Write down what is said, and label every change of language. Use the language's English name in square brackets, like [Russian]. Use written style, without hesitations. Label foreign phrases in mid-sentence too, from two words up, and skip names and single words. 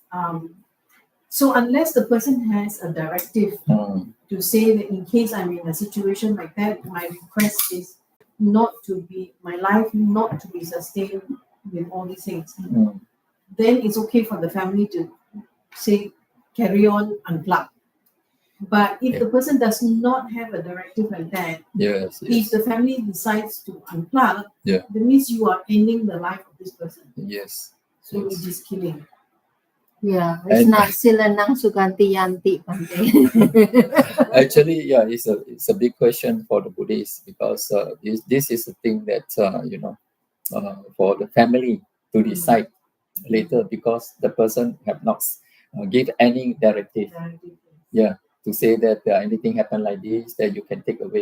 [English] So unless the person has a directive to say that in case I'm in a situation like that, my request is my life not to be sustained with all these things, then it's okay for the family to say, carry on, unplug. But if the person does not have a directive like that, if the family decides to unplug, that means you are ending the life of this person. Yes. So it is killing. Yeah, it's not [Pali] sila nang suganti yanti. [English] Actually, it's a big question for the Buddhists, because this is the thing that for the family to decide later, because the person have not give any directive. To say that anything happen like this, that you can take away.